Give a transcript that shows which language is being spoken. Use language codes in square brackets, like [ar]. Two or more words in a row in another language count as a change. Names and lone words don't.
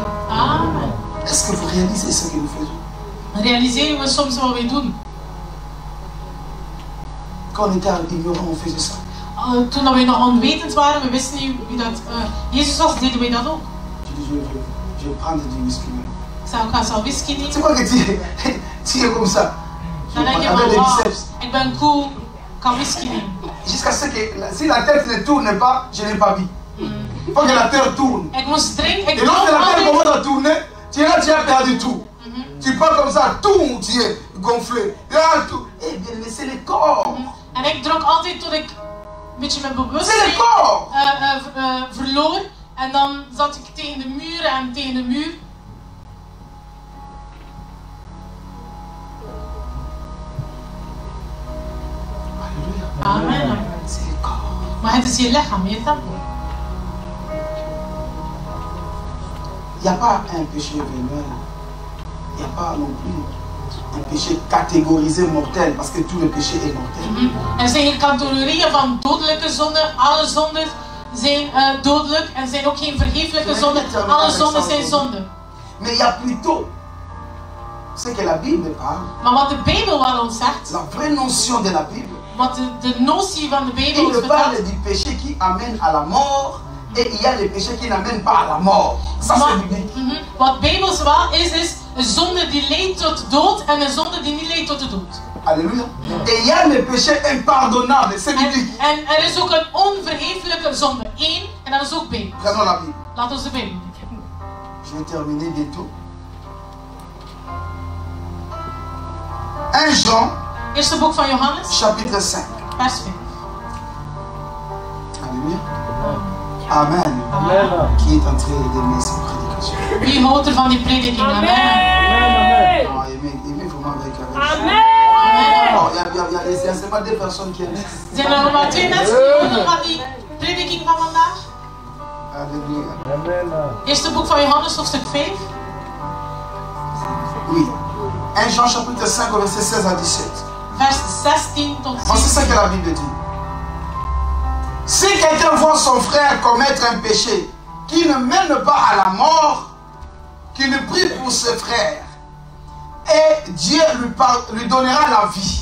[fr] Amen. Est-ce que vous réalisez ce que nous faisons? [nl] Realiseren we soms wat wij doen? [fr] Quand on était ignorant, on faisait ça. [nl] Toen we nog onwetend waren, we wisten niet wie dat Jezus was, deden wij dat ook. [fr] Tu dis, je vais prendre du whisky. [nl] Ik zei, ik ga zo whisky [fr] C'est [nl] nemen. [fr] quoi que tu es comme ça? [nl] Dan denk je [fr] Avec [nl] van, [fr] des [nl] wow, [fr] biceps. [nl] ik ben cool, ik kan whisky nemen. [fr] Jusqu'à ce que si la tête ne tourne pas, je n'ai pas vu. Il faut que la terre tourne. [nl] Ik moest drinken, ik [fr] Et lorsque [nl] dronk [fr] la terre [nl] altijd. [fr] commence à tourner, tu es là, tu as perdu tout. Tu pars comme ça, tout, tu es gonflé. Là, tout. Eh bien, mais c'est le corps. [nl] En ik dronk altijd tot ik een beetje mijn [fr] C'est le [nl] bewustzijn [fr] corps. [nl] verloor. En dan zat ik tegen de muur en tegen de muur. [fr] Alléluia. Amen. C'est le corps. [nl] Maar het is je lichaam, je tempel. [fr] Il n'y a pas un péché vénéneux. Il n'y a pas non plus un péché catégorisé mortel, parce que tout le péché est mortel. [nl] Er zijn geen categorieën van dodelijke zonden. Alle zonden zijn dodelijk. En er zijn ook geen vergeeflijke zonden. Alle zonden zijn zonden. [fr] Mais il y a plutôt ce que la Bible parle, [nl] Maar wat de Bijbel wel ons zegt, [fr] la vraie notion de la Bible. [nl] wat de notie van de Bijbel ons [fr] Il parle [nl] vertelt, [fr] du péché qui amène à la mort et il y a les péchés qui n'amènent pas à la mort. Ça [nl] maar, [fr] c'est biblique. [nl] wat Bijbels wel is een zonde die leidt tot dood en een zonde die niet leidt tot de dood. [fr] Alléluia. Et il y a les péchés impardonnables, c'est biblique. [nl] En er is ook een onvergeeflijke zonde. Eén, en dat is ook Bijbel. [fr] Prenons la Bible. [nl] Laat ons de Bijbel doen. [fr] Je vais terminer bientôt. 1 Jean, [nl] Eerste boek van Johannes, [fr] chapitre 5. [nl] vers 5. [fr] Alléluia. Amen. Amen. Qui est en train d'aimer cette prédication? [nl] Wie houdt er van die prediking? [fr] Amen. Amen. Non, aimez vraiment avec. Amen. Non, il y a seulement deux personnes qui aiment. [nl] Zijn er nog maar twee mensen die houden van die prediking van vandaag? [fr] Alléluia. Amen. [nl] Eerste boek van Johannes, hoofdstuk 5. [fr] Oui. 1 Jean chapitre 5 au verset 16 à 17. [nl] Vers 16 tot [fr] Voici ce [nl] 17. [fr] que la Bible dit. Si quelqu'un voit son frère commettre un péché qui ne mène pas à la mort, qu'il prie pour ses frères et Dieu lui donnera la vie.